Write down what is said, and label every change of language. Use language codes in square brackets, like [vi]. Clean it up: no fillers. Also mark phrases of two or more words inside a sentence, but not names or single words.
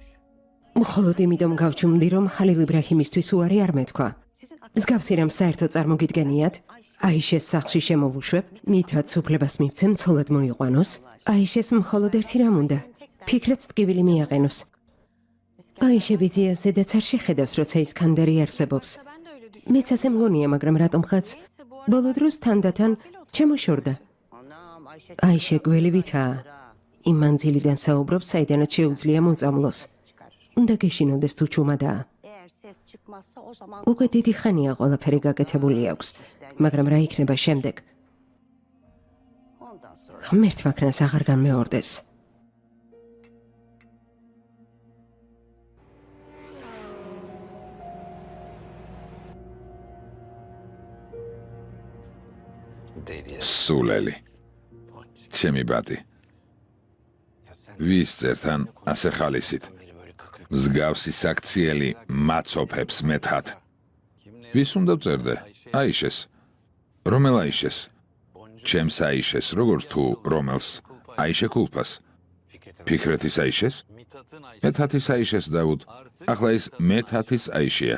[ka] მხოლოდ იმიტომ გავჩუმდი, რომ ხალილ იბრაჰიმისთვის უარი არ მეთქვა. მსგავსი რამ საერთოდ წარმოგიდგენიათ? აიშეს სახლში შემოვუშვებ, მითაც უფლებას მივცემ ცოლად მოიყვანოს. აიშეს მხოლოდ ერთი რამ უნდა. ფიქრეთს ტკივილი მიაყენოს. აიშე ბიძიას ზედაც არ შეხედავს, როცა ისკანდერი არსებობს. [tr] Ben de öyle düşünüyorum. [ka] მეც ასე მგონია, მაგრამ რატომღაც ბოლო დროს თანდათან ჩემოშორდა. აიშე გველივითაა. იმ მანძილიდან საუბრობს, საიდანაც შეუძლია მოწამლოს. უნდა გეშინოდეს თუ ჩუმადაა. [tr] Ses çıkmazsa o zaman [ka] უკვე დიდი ხანია ყველაფერი გაკეთებული აქვს, მაგრამ რა იქნება შემდეგ? [tr] ondan sonra [ka] ღმერთ მაქნას აღარ განმეორდეს. [tr] Dediye. [ka] სულელი, ჩემი ბატი. ვის წერთან ასე ხალისით? [tr] Beni böyle kakıyor. [ka] მსგავსი საქციელი მაცოფებს მეთად. ვის უნდა წერდე? აიშეს. რომელ აიშეს? ჩემს აიშეს, როგორც თუ რომელს? აიშე კულფას. ფიქრეთის აიშეს? მეთათის აიშეს დავუდ. ახლა ის მეთათის აიშია.